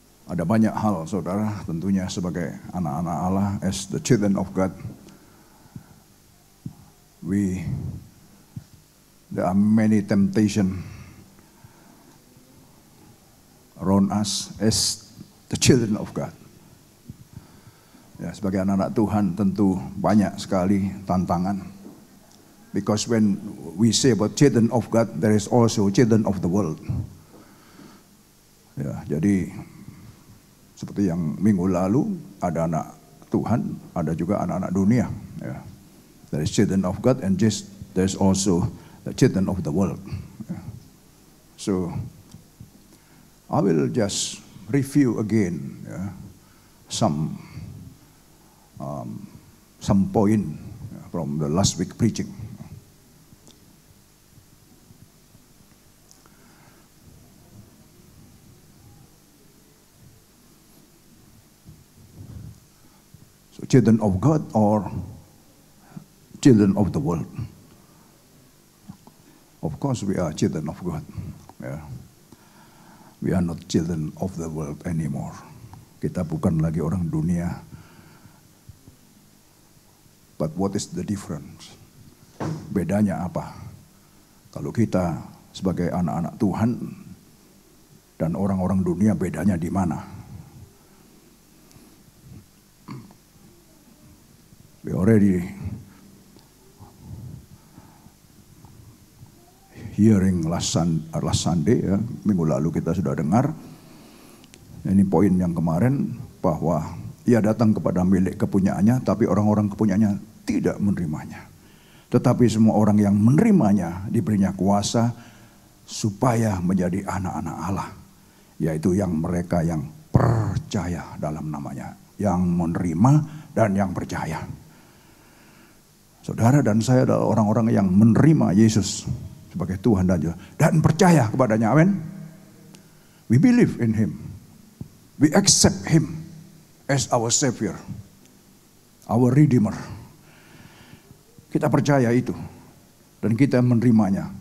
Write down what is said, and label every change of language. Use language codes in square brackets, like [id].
[en] Ada banyak hal, saudara, tentunya sebagai anak-anak Allah, as the children of God, there are many temptation around us as the children of God. [id] Ya, sebagai anak-anak Tuhan tentu banyak sekali tantangan. [en] Because when we say about children of God, there is also children of the world. [id] Ya, jadi seperti yang minggu lalu ada anak Tuhan, ada juga anak-anak dunia. Ya. [en] There is children of God and just there is also the children of the world. Ya. So I will just review again some point from the last week preaching. So children of God or children of the world? Of course we are children of God. Yeah. We are not children of the world anymore. [id] Kita bukan lagi orang dunia. [en] But what is the difference? [id] Bedanya apa? Kalau kita sebagai anak-anak Tuhan dan orang-orang dunia, bedanya di mana? We already hearing last Sunday, ya, minggu lalu kita sudah dengar. Ini poin yang kemarin bahwa ia datang kepada milik kepunyaannya, tapi orang-orang kepunyaannya tidak menerimanya. Tetapi semua orang yang menerimanya diberinya kuasa supaya menjadi anak-anak Allah, yaitu yang mereka yang percaya dalam namanya, yang menerima dan yang percaya. Saudara dan saya adalah orang-orang yang menerima Yesus sebagai Tuhan dan percaya kepadanya. [en] Amin. We believe in Him. We accept Him as our Savior, our Redeemer. [id] Kita percaya itu dan kita menerimanya.